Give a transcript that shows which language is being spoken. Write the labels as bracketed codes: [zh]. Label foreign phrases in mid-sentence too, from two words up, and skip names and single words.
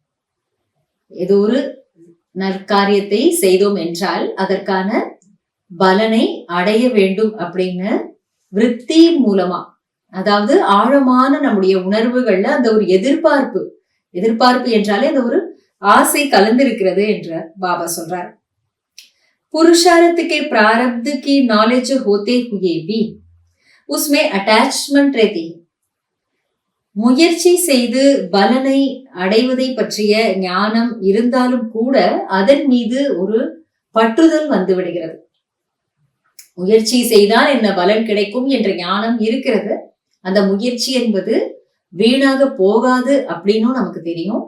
[ta] ஏதோ ஒரு நற்காரியத்தை செய்தோம் என்றால் அதற்கான பலனை அடைய வேண்டும் அப்படின்னு விருத்தி மூலமா, அதாவது ஆழமான நம்முடைய உணர்வுகள்ல அந்த ஒரு எதிர்பார்ப்பு என்றாலே அந்த ஒரு ஆசை கலந்திருக்கிறது என்று பாபா சொல்றார். [hi] पुरुषार्थ के प्रारब्ध की नॉलेज होते हुए भी उसमें अटैचमेंट रहती है. [ta] முயற்சி செய்து பலனை அடைவதை பற்றிய ஞானம் இருந்தாலும் கூட அதன் மீது ஒரு பற்றுதல் வந்து விடுகிறது. முயற்சி செய்தால் என்ன பலன் கிடைக்கும் என்ற ஞானம் இருக்கிறது. அந்த முயற்சி என்பது வீணாக போகாது அப்படின்னும் நமக்கு தெரியும்.